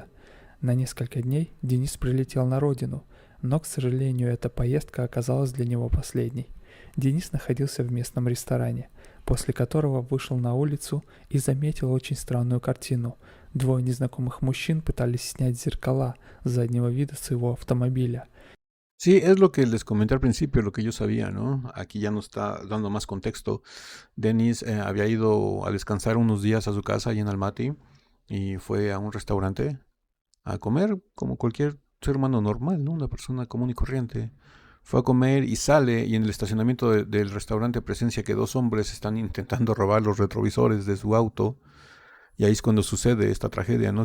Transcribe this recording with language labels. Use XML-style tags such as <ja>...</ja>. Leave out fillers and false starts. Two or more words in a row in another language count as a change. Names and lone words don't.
<ru>На несколько дней Денис прилетел на родину, но, к сожалению, эта поездка оказалась для него последней. Денис находился в местном ресторане, после которого вышел на улицу и заметил очень странную картину. Двое незнакомых мужчин пытались снять зеркала заднего вида своего автомобиля.</ru> <es>Sí, es lo que les comenté al principio, lo que yo sabía, ¿no? Aquí ya nos está dando más contexto. Dennis había ido a descansar unos días a su casa ahí en Almaty y fue a un restaurante a comer como cualquier ser humano normal, ¿no? Una persona común y corriente. Fue a comer y sale y en el estacionamiento del restaurante presencia que dos hombres están intentando robar los retrovisores de su auto y ahí es cuando sucede esta tragedia, ¿no?</es>